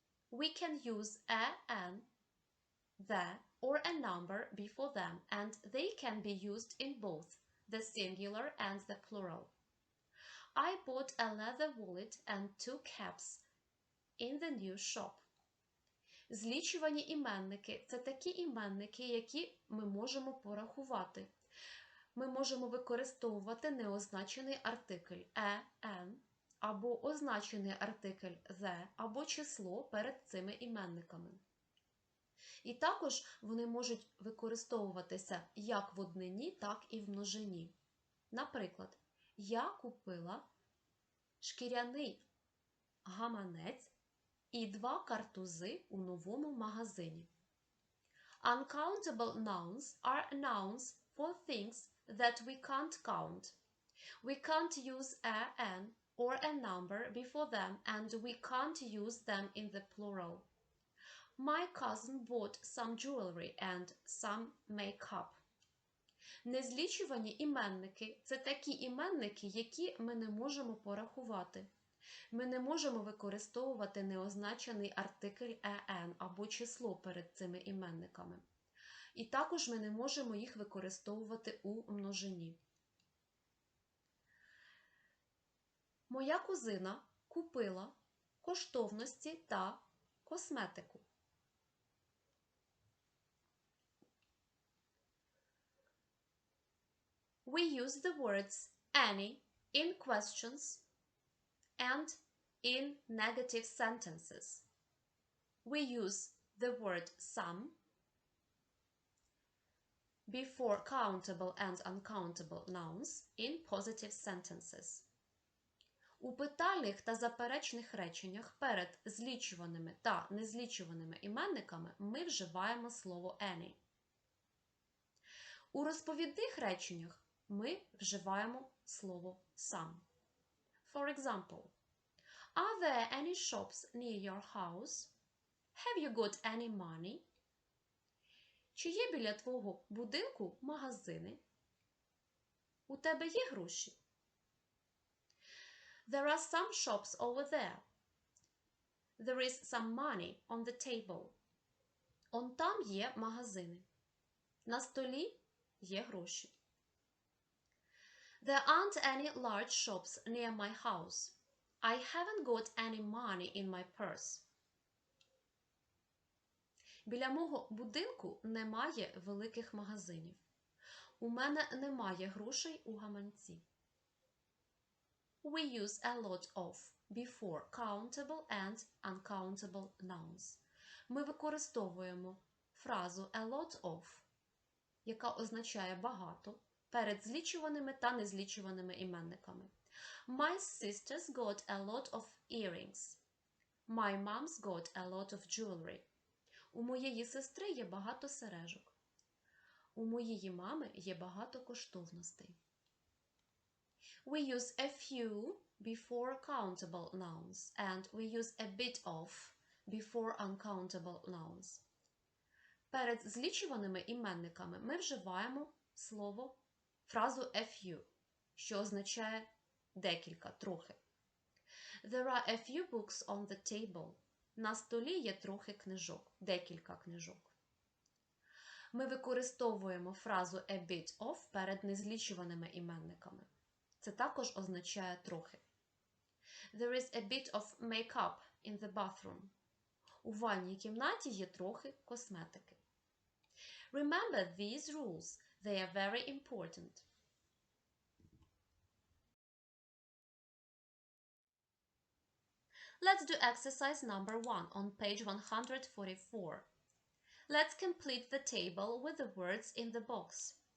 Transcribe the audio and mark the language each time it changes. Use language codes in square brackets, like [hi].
[en] We can use a, an, the, or a number before them, and they can be used in both the singular and the plural. I bought a leather wallet and 2 caps in the new shop. [uk] Злічувані іменники – це такі іменники, які ми можемо порахувати. Ми можемо використовувати неозначений артикль «an» або означений артикль «the» або число перед цими іменниками. І також вони можуть використовуватися як в однині, так і в множині. Наприклад, я купила шкіряний гаманець і 2 картузи у новому магазині. [en] Uncountable nouns are nouns for things that we can't count. We can't use a, an, or a number before them, and we can't use them in the plural. My cousin bought some jewelry and some makeup. [uk] Незлічувані іменники – це такі іменники, які ми не можемо порахувати. Ми не можемо використовувати неозначений артикль «an» або число перед цими іменниками. І також ми не можемо їх використовувати у множині. Моя кузина купила коштовності та косметику. [en] We use the words any in questions and in negative sentences. We use the word some before countable and uncountable nouns in positive sentences. [uk] У питальних та заперечних реченнях перед злічуваними та незлічуваними іменниками ми вживаємо слово any. У розповідних реченнях ми вживаємо слово some. [en] For example, are there any shops near your house? Have you got any money? [uk] Чи є біля твого будинку магазини? У тебе є гроші? [en] There are some shops over there. There is some money on the table. [uk] Он там є магазини. На столі є гроші. [en] There aren't any large shops near my house. I haven't got any money in my purse. [uk] Біля мого будинку немає великих магазинів. У мене немає грошей у гаманці. [en] We use a lot of before countable and uncountable nouns. [uk] Ми використовуємо фразу a lot of, яка означає багато, перед злічуваними та незлічуваними іменниками. [en] My sisters got a lot of earrings. My mom's got a lot of jewelry. [uk] У моєї сестри є багато сережок. У моєї мами є багато коштовностей. [en] We use a few before countable nouns and we use a bit of before uncountable nouns. [uk] Перед злічуваними іменниками ми вживаємо фразу a few, що означає декілька, трохи. [en] There are a few books on the table. [uk] На столі є трохи книжок, декілька книжок. Ми використовуємо фразу a bit of перед незлічуваними іменниками. Це також означає трохи. [en] There is a bit of makeup in the bathroom. [uk] У ванній кімнаті є трохи косметики. [en] Remember these rules. They are very important. Let's do exercise number 1 on page 144. Let's complete the table with the words in the box.